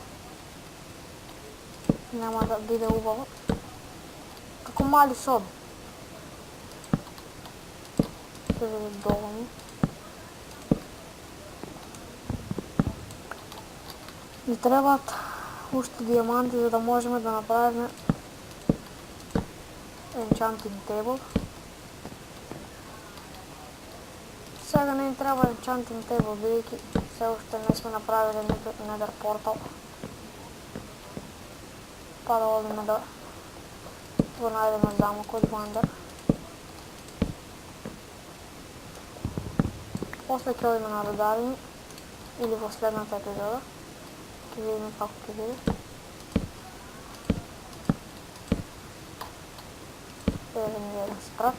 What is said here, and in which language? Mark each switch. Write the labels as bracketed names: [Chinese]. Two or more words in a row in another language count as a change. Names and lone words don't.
[Macedonian] Няма да биде убаво. Како мали соби. Ќе биде доволно. Ни требаат уште диаманти за да можеме да направиме [English] enchanting table. [Macedonian] Сега не ни треба [English] enchanting table, [Macedonian] бидејќи все уште не сме направили [English] nether portal. [Macedonian] Па да одиме да го најдеме замокот во Ендер. После ќе одиме на рударење или во следната епизода. Ќе видиме како ќе биде. Еден и еден спрат.